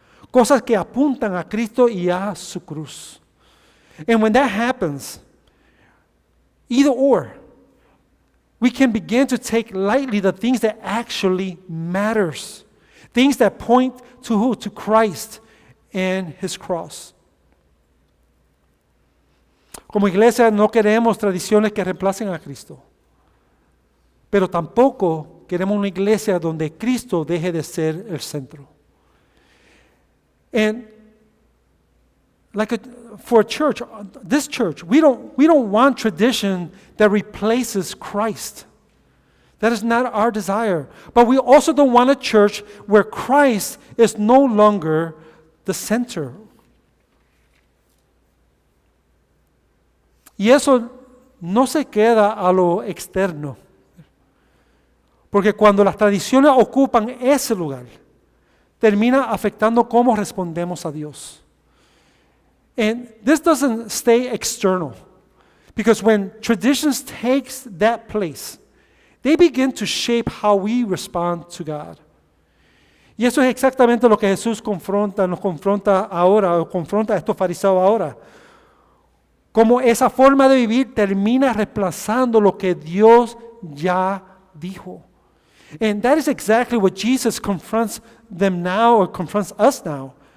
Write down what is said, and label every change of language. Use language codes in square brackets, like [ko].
[es] Cosas que apuntan a Cristo y a su cruz. [en] And when that happens, either or, we can begin to take lightly the things that actually matters. Things that point to who? To Christ and His cross. [es] Como iglesia no queremos tradiciones que reemplacen a Cristo. Pero tampoco queremos una iglesia donde Cristo deje de ser el centro. [en] And for a church, this church, we don't want tradition that replaces Christ. That is not our desire. But we also don't want a church where Christ is no longer the center. [es] Y eso no se queda a lo externo. Porque cuando las tradiciones ocupan ese lugar, termina afectando cómo respondemos a Dios. [en] And this doesn't stay external. Because when traditions takes that place, they begin to shape how we respond to God. [es] Y eso es exactamente lo que Jesús nos confronta ahora, o confronta a estos fariseos ahora. Como esa forma de vivir termina reemplazando lo que Dios ya dijo. [en] And that is exactly what Jesus confronts them now, or confronts us now.